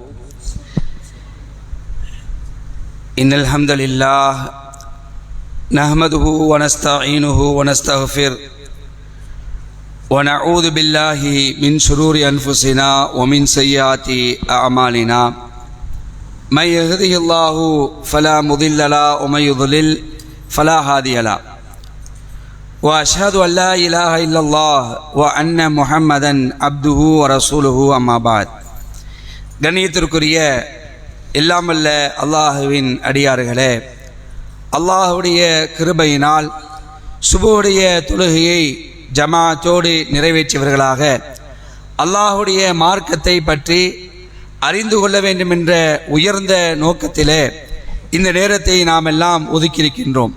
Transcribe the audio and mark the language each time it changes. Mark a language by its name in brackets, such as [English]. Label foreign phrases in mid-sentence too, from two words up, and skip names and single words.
[Arabic] إن الحمد لله نحمده ونستعينه ونستغفر ونعوذ بالله من شرور أنفسنا ومن سيئات أعمالنا. من يهده الله فلا مضل له ومن يضلل فلا هادي له. وأشهد أن لا إله إلا الله وأن محمدا عبده ورسوله أما بعد. [Tamil] கண்ணியத்திற்குரிய எல்லாமல்ல அல்லாஹுவின் அடியார்களே, அல்லாஹுடைய கிருபையினால் சுபுடைய தொழுகையை ஜமாத்தோடு நிறைவேற்றியவர்களாக அல்லாஹுடைய மார்க்கத்தை பற்றி அறிந்து கொள்ள வேண்டும் என்ற உயர்ந்த நோக்கத்திலே இந்த நேரத்தை நாம் எல்லாம் ஒதுக்கியிருக்கின்றோம்.